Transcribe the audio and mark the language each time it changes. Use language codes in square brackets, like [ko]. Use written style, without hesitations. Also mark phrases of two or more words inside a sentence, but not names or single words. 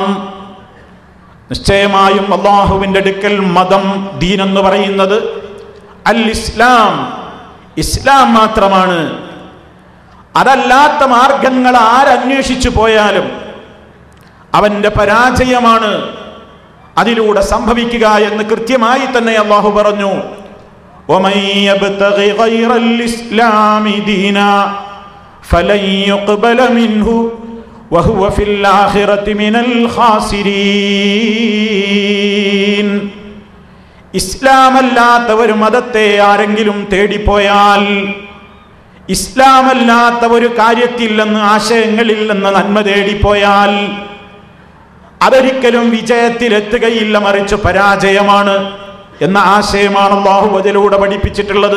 [ml] നിശ്ചയമായും അല്ലാഹുവിൻ്റെ അടുക്കൽ മതം, ദീൻ എന്ന് പറയുന്നത് [ar] الإسلام, [ml] ഇസ്ലാം മാത്രമാണ്. അതല്ലാത്ത മാർഗങ്ങൾ ആരന്വേഷിച്ചു പോയാലും അവന്റെ പരാജയമാണ് അതിലൂടെ സംഭവിക്കുക എന്ന് കൃത്യമായി തന്നെ അല്ലാഹു പറഞ്ഞു. [ar] وَمَن يَبْتَغِ غَيْرَ الْإِسْلَامِ دِينًا فَلَن يُقْبَلَ مِنْهُ وَهُوَ فِي الْآخِرَةِ مِنَ الْخَاسِرِينَ. [ml] ഇസ്ലാമല്ലാത്ത ഒരു മതത്തെ ആരെങ്കിലും തേടിപ്പോയാൽ, ഇസ്ലാമല്ലാത്ത ഒരു കാര്യത്തിൽ നിന്ന്, ആശയങ്ങളിൽ നിന്ന് നന്മ തേടിപ്പോയാൽ അതൊരിക്കലും വിജയത്തിലെത്തുകയില്ല, മറിച്ച് പരാജയമാണ് എന്ന ആശയമാണ് അല്ലാഹു അതിലൂടെ പഠിപ്പിച്ചിട്ടുള്ളത്.